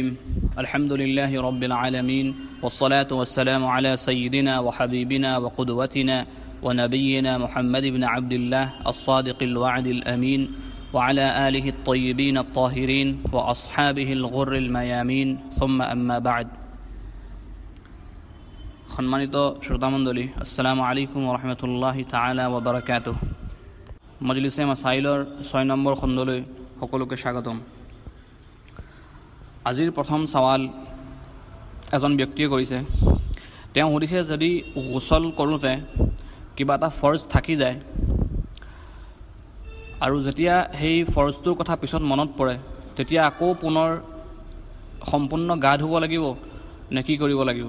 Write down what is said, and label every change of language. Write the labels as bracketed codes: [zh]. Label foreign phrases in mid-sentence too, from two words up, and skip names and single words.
[ar] الحمد لله رب العالمين، والصلاة والسلام على سيدنا وحبيبنا وقدوتنا ونبينا محمد بن عبد الله الصادق الوعد الأمين، وعلى آله الطيبين الطاهرين وأصحابه الغر الميامين، ثم أما بعد. [as] সম্মানিত শ্ৰোতামণ্ডলী, [ar] السلام عليكم ورحمة الله تعالى وبركاته. [as] মজলিছে মাসাইলৰ 6 নম্বৰ খণ্ডলৈ সকলোকে স্বাগতম। আজিৰ প্ৰথম সৱাল এজন ব্যক্তিয়ে কৰিছে। তেওঁ সুধিছে, যদি গোসল কৰোঁতে কিবা এটা ফৰ্জ থাকি যায় আৰু যেতিয়া সেই ফৰ্জটোৰ কথা পিছত মনত পৰে, তেতিয়া আকৌ পুনৰ সম্পূৰ্ণ গা ধুব লাগিব নে কি কৰিব লাগিব?